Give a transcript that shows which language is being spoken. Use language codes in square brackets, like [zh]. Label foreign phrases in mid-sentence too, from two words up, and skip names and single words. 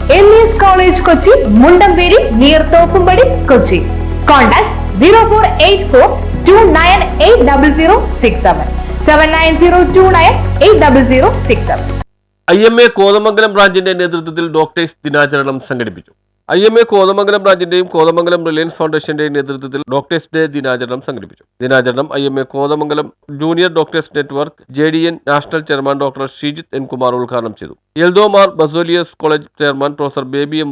[en] MES College Kochi, Mundamberi, near Thoppumadi, Kochi. Contact 0484 298067 7902980067. [ml] IMA കോതമംഗലം ബ്രാഞ്ചിന്റെ നേതൃത്വത്തിൽ ഡോക്ടേഴ്സ് ദിനാചരണം സംഘടിപ്പിച്ചു. IMA കോതമംഗലം ബ്രാഞ്ചിന്റെയും കോതമംഗലം റിലയൻസ് ഫൗണ്ടേഷന്റെയും നേതൃത്വത്തിൽ [en] Doctors Day [ml] ദിനാചരണം സംഘടിപ്പിച്ചു. ദിനാചരണം IMA കോതമംഗലം ജൂനിയർ ഡോക്ടേഴ്സ് നെറ്റ്വർക്ക് JDN [en] National Chairman [ml] ഡോക്ടർ ശ്രീജിത്ത് N. കുമാർ ഉദ്ഘാടനം ചെയ്തു. എൽദോമാർ ബസോലിയസ് കോളേജ് ചെയർമാൻ പ്രൊഫസർ ബേബി M.